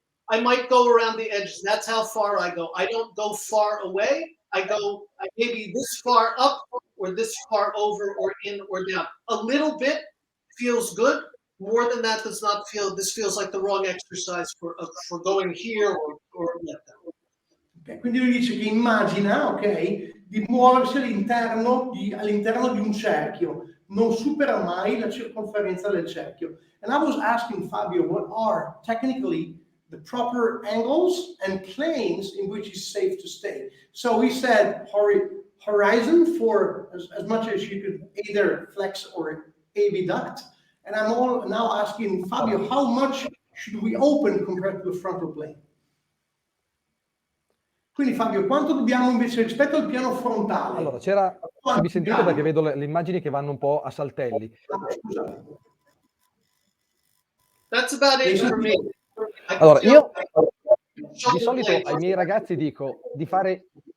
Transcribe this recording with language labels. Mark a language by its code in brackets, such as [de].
[en] I might go around the edges. That's how far I go. I don't go far away. I go maybe this far up or this far over or in or down. A little bit feels good. More than that does not feel. This feels like the wrong exercise for going here or like that. [it] Okay, quindi lui dice che immagina, ok, di muoversi all'interno di un cerchio, non supera mai la circonferenza del cerchio. [en] And I was asking Fabio what are technically the proper angles and planes in which it's safe to stay. So he said horizon for as much as you could either flex or abduct. And I'm now asking Fabio, how much should we open compared to the frontal plane? [it] Quindi Fabio, quanto dobbiamo invece rispetto al piano frontale? Allora, mi sentite perché vedo le immagini che vanno un po' a saltelli. Scusa. [en] That's about it for me. [it] Allora, io di solito ai miei ragazzi dico di fare...